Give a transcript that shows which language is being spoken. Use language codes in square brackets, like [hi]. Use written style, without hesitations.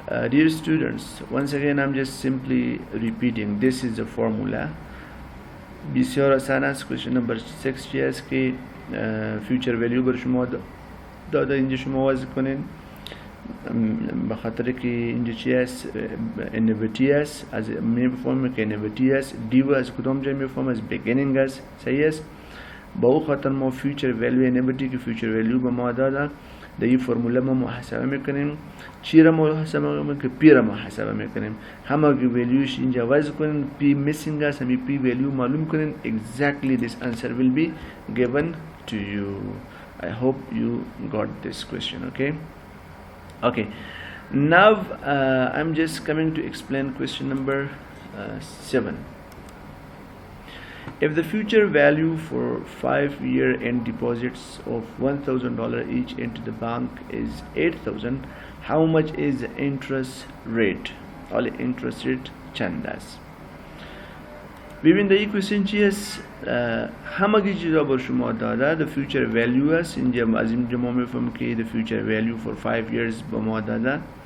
[en] Dear students, once again I'm just simply repeating. This is the formula. [fa] بسیار آسان است. question number 6 چی است که future value بر شما داده اینجا شما وضع کنین. به خاطر که اینجا چی است؟ annuity است. از میفهمیم که annuity است. دیو از کدام جای میفهمیم؟ از beginning است. صحیح است؟ با او خاطر ما future value annuity که future value به ما داده ده فرموله ما محاسبه میکنیم چی را محاسبه میکنیم که پی را محاسبه میکنیم همه ولیوش اینجا وضع کنیم پی میسینگ است همین پی ولیو معلوم کنیم [en] exactly this answer will be given to you. I hope you got this question. Okay, now I'm just coming to explain question number 7. If the future value for 5-year end deposits of $1,000 each into the bank is 8,000, how much is the interest rate? Or interest rate chandas. [fa] ببین در این کوشن چی است؟ همه چیزا بر شما داده the future value است اینجا از اینجا ما میفهمیم که [en] the future value for 5 years [fa] به ما داده